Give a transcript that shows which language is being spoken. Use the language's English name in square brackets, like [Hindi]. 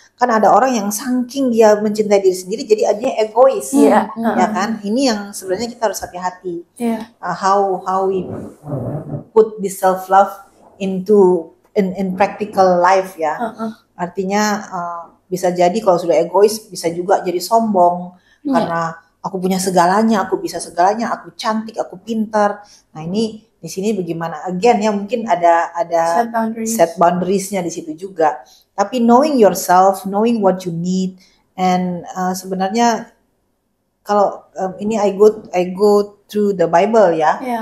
[Indonesian] Kan ada orang yang saking dia mencintai diri sendiri jadi dia egois, ya kan? Ini yang sebenarnya kita harus hati-hati. [English] How we put this self love into in practical life ya. [Indonesian] Artinya bisa jadi kalau sudah egois bisa juga jadi sombong karena aku punya segalanya, aku bisa segalanya, aku cantik, aku pintar. Nah ini di sini bagaimana again ya, mungkin ada set boundariesnya di situ juga. Tapi [English] knowing yourself, knowing what you need, and [Indonesian] sebenarnya kalau ini [English] I go through the Bible ya.